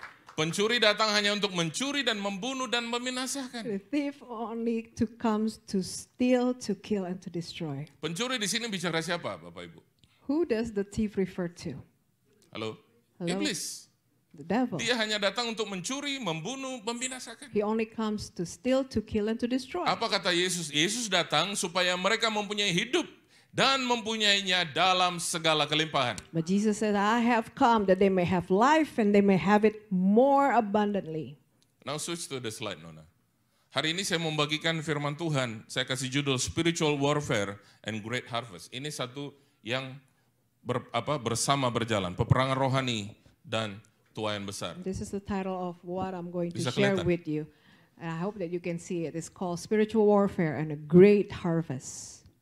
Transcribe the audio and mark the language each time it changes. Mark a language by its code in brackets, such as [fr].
[id] Pencuri datang hanya untuk mencuri dan membunuh dan membinasakan. [en] The thief only comes to steal, to kill, and to destroy. [id] Pencuri di sini bicara siapa, Bapak Ibu? [en] Who does the thief refer to? [id] Halo? [en] Hello? [id] Iblis. [en] The devil. [id] Dia hanya datang untuk mencuri, membunuh, membinasakan. [en] He only comes to steal, to kill, and to destroy. [id] Apa kata Yesus? Yesus datang supaya mereka mempunyai hidup dan mempunyainya dalam segala kelimpahan. [en] But Jesus said, I have come that they may have life and they may have it more abundantly. Now switch to the slide, Nona. [id] Hari ini saya membagikan firman Tuhan. Saya kasih judul [en] Spiritual Warfare and Great Harvest. [id] Ini satu yang bersama berjalan. Peperangan rohani dan tuaian besar. [en] This is the title of what I'm going to [id] Bisa [en] share [id] kelihatan? [en] with you. And I hope that you can see it. It's called Spiritual Warfare and a Great Harvest.